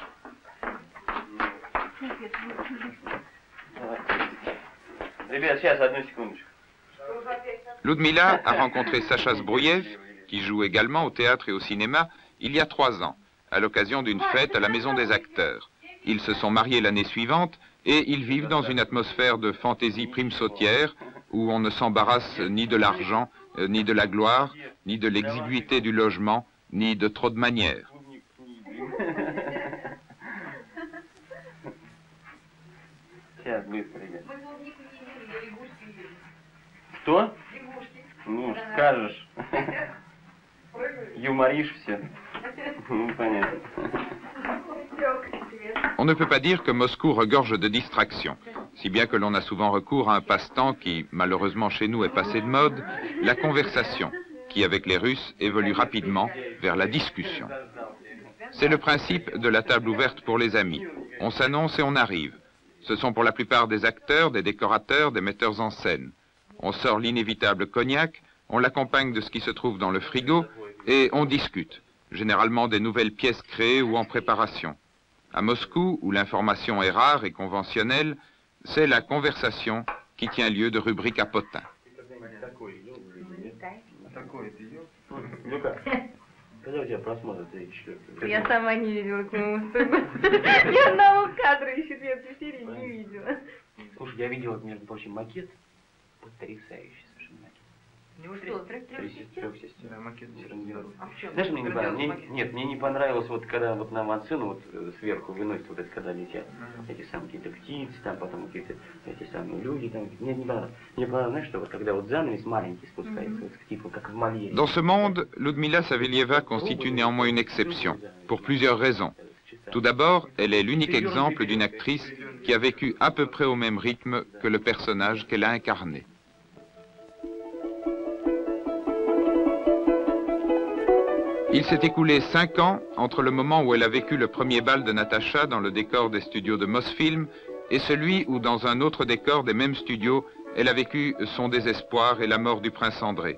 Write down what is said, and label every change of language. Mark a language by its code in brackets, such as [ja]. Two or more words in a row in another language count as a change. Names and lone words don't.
[fr] Ludmila a rencontré Sacha Zbrouyev, qui joue également au théâtre et au cinéma, il y a 3 ans, à l'occasion d'une fête à la Maison des Acteurs. Ils se sont mariés l'année suivante et ils vivent dans une atmosphère de fantaisie prime-sautière où on ne s'embarrasse ni de l'argent, ni de la gloire, ni de l'exiguïté du logement, ni de trop de manières. [ru] Что? Ну, скажешь. Юморишь все. Ну, понятно. [fr] On ne peut pas dire que Moscou regorge de distractions, si bien que l'on a souvent recours à un passe-temps qui, malheureusement chez nous, est passé de mode, la conversation, qui, avec les Russes, évolue rapidement vers la discussion. C'est le principe de la table ouverte pour les amis. On s'annonce et on arrive. Ce sont pour la plupart des acteurs, des décorateurs, des metteurs en scène. On sort l'inévitable cognac, on l'accompagne de ce qui se trouve dans le frigo et on discute. généralement des nouvelles pièces créées ou en préparation. À Moscou, où l'information est rare et conventionnelle, c'est la conversation qui tient lieu de rubrique à potins. [ru] Когда у тебя просмотр 3-4? Я сама не видела, ни одного кадра из 4-й серии не видела. Слушай, я видел, между прочим, макет потрясающий совершенно макет. Что, трех сестер? Да, макет. А в чем? Знаешь, мне не понравилось, мне не понравилось, вот когда вот нам отсюда вот сверху выносят, вот это когда летят эти самые какие-то птицы, там потом какие-то эти самые люди, там, мне не понравилось. Мне понравилось, знаешь, что вот когда вот занавес маленький спускается, вот, типа как в Мольере. [fr] Dans ce monde, Ludmila Savelieva constitue néanmoins une exception, pour plusieurs raisons. Tout d'abord, elle est l'unique exemple d'une actrice qui a vécu à peu près au même rythme que le personnage qu'elle a incarné. Il s'est écoulé 5 ans entre le moment où elle a vécu le premier bal de Natacha dans le décor des studios de Mosfilm et celui où, dans un autre décor des mêmes studios, elle a vécu son désespoir et la mort du prince André.